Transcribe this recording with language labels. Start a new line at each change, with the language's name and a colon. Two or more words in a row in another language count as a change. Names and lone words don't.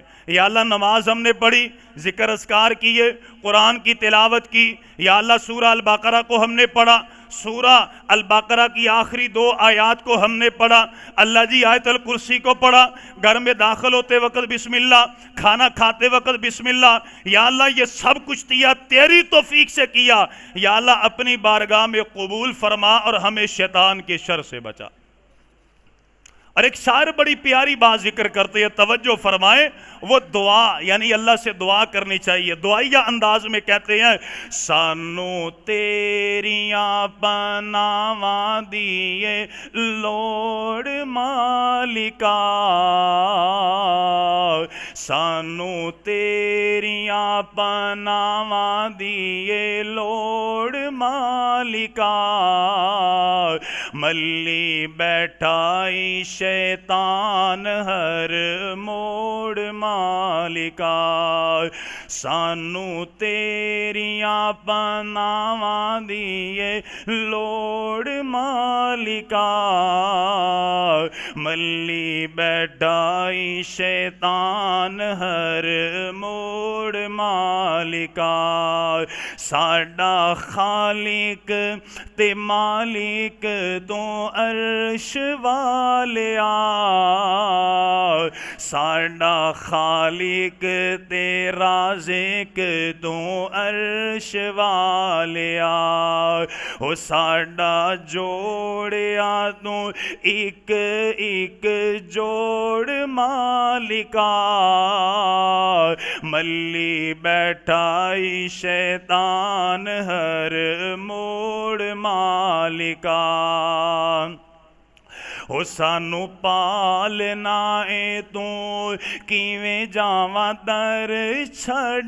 Urdu: یا اللہ نماز ہم نے پڑھی، ذکر اذکار کیے، قرآن کی تلاوت کی، یا اللہ سورہ البقرہ کو ہم نے پڑھا، سورہ البقرہ کی آخری 2 آیات کو ہم نے پڑھا، اللہ جی آیت الکرسی کو پڑھا، گھر میں داخل ہوتے وقت بسم اللہ، کھانا کھاتے وقت بسم اللہ، یا اللہ یہ سب کچھ دیا تیری توفیق سے کیا، یا اللہ اپنی بارگاہ میں قبول فرما اور ہمیں شیطان کے شر سے بچا۔ اور ایک شاعر بڑی پیاری بات ذکر کرتے ہیں، توجہ فرمائیں، وہ دعا یعنی اللہ سے دعا کرنی چاہیے، دعائیہ انداز میں کہتے ہیں
Punjabi: سانو تیریاں پناواں دیے لوڑ مالکا، سانو تیریاں پناواں دیے لوڑ مالکا، ملی بیٹھائی شیطان ہر موڑ مالکا، سانو تیریاں پناواں دیے لوڑ مالکا، ملی بیٹھائی شیطان ہر موڑ مالکا، ساڈا خالق تے مالک تو عرش والیا، ساڈا خالق تے رازق تو عرش والیا، او ساڈا جوڑیا تو ایک ایک جوڑ مالکا، ملی بیٹھائی شیطان ہر موڑ مالکا، او سانو پالنا اے تو کیویں جاواں در چھڈ